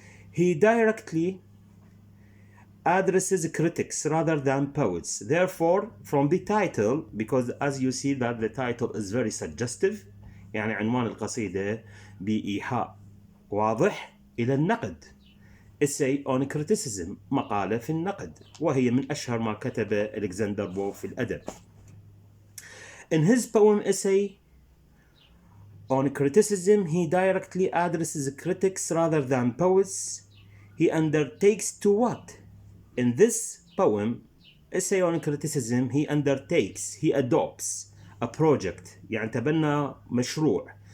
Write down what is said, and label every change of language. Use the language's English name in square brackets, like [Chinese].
[English] He directly addresses critics rather than poets. Therefore, from the title, because as you see that the title is very suggestive, [Arabic] يعني عنوان القصيدة بإيحاء واضح إلى النقد. Essay on Criticism, مقالة في النقد، وهي من أشهر ما كتب ألكسندر بوب في الأدب. [English] In his poem Essay on Criticism, he directly addresses critics rather than poets. He undertakes to what? In this poem, Essay on Criticism, he adopts a project, [Arabic] يعني تبنى مشروع.